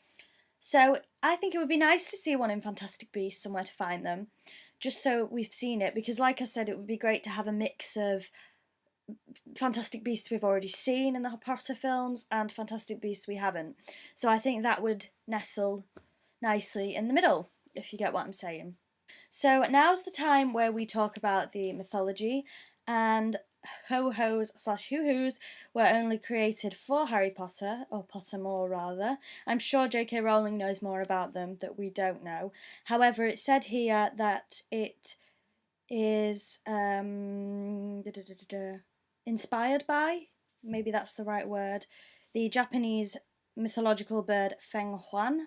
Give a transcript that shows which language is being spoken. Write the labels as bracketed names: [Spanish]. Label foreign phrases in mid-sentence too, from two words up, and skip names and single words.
[English] So I think it would be nice to see one in Fantastic Beasts and Where to Find Them, just so we've seen it, because like I said, it would be great to have a mix of Fantastic Beasts we've already seen in the Harry Potter films and Fantastic Beasts we haven't. So I think that would nestle nicely in the middle, if you get what I'm saying. So now's the time where we talk about the mythology, and ho-hos / hoo-hoos were only created for Harry Potter, or Pottermore rather. I'm sure J.K. Rowling knows more about them that we don't know. However, it said here that it is inspired by, maybe that's the right word, the Japanese mythological bird Feng Huan.